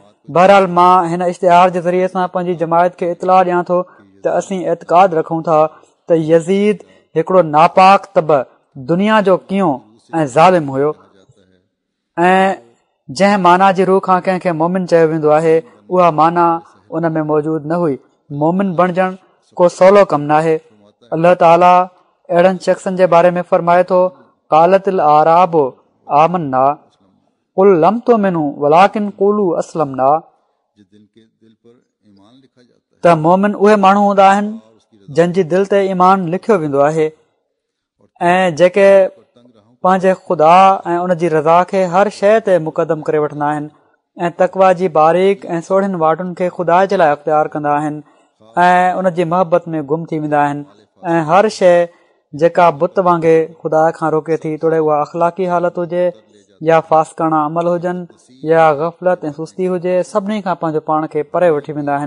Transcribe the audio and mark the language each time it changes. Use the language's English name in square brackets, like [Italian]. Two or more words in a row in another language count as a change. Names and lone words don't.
[Sindhi] बहरहाल मां हिन इश्तिहार जे ज़रिए सां पंहिंजी जमायत खे इतलाह ॾियां थो त असीं एतिक़ाद रखूं था त यज़ीद हिकिड़ो नापाक तब दुनिया जो कीअं ऐं ज़ालिम हुयो ऐं जंहिं माना जी रूह खां कंहिंखे मोमिन चयो वेंदो आहे, उहा माना उन में मौजूदु न हुई। मोमिन बणजणु को सवलो कमु न आहे। अल्लाह ताला अहिड़नि शख़्सनि जे बारे में फरमाए थो, [Arabic] قالت الأعراب آمنا قل لم تؤمنوا ولكن قولوا أسلمنا, [Sindhi] त मोमिन उहे माण्हू हूंदा आहिनि जंहिंजी दिलि ते ईमान लिखियो वेंदो आहे ऐं जेके पंहिंजे ख़ुदा ऐं उन जी रज़ा खे हर शइ ते मुक़दम करे वठंदा आहिनि ऐं तकवा जी बारीक ऐं सोढ़ियुनि वाटुनि खे ख़ुदा जे लाइ अख़्तियार कंदा आहिनि ऐं उन जी मोहबत में गुम थी वेंदा आहिनि ऐं हर शइ जेका बुत वांगुरु ख़ुदा खां रोके थी तोड़े उहा अख़लाक़ी हालत हुजे या फासिकाना अमल हुजनि या ग़फ़लत ऐं सुस्ती हुजे, सभिनी खां पंहिंजो पाण खे परे वठी वेंदा आहिनि।